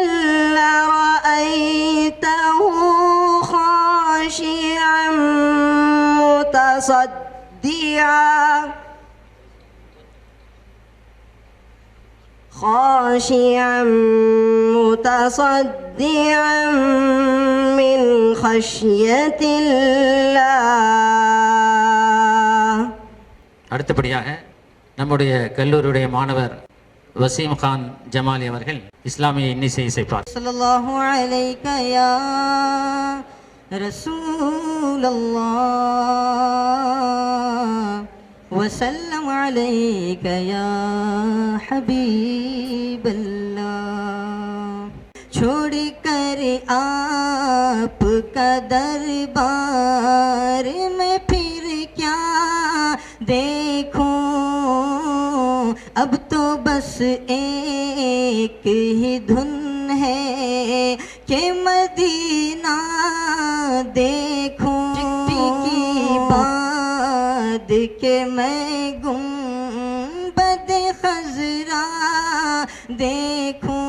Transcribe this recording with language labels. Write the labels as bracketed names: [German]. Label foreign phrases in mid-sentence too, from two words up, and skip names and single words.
[Arabic] لرأيته خاشعا متصدعا من خشية الله. [Tamil] அடுத்தபடியாக நம்முடைய கல்லூரியுடைய மாணவர் வசீம் கான் ஜமாலி அவர்கள் இஸ்லாமிய இன்னிசை இசைப்பார். [Arabic] صلى الله عليك يا رسول الله وسلم عليك يا حبيب الله. [Urdu] چھوڑ کر آپ کا دربار میں پھر کیا دیکھوں، اب تو بس ایک ہی دھن ہے کہ مدینہ دیکھوں کی بات کے میں گنبد خضرا دیکھوں.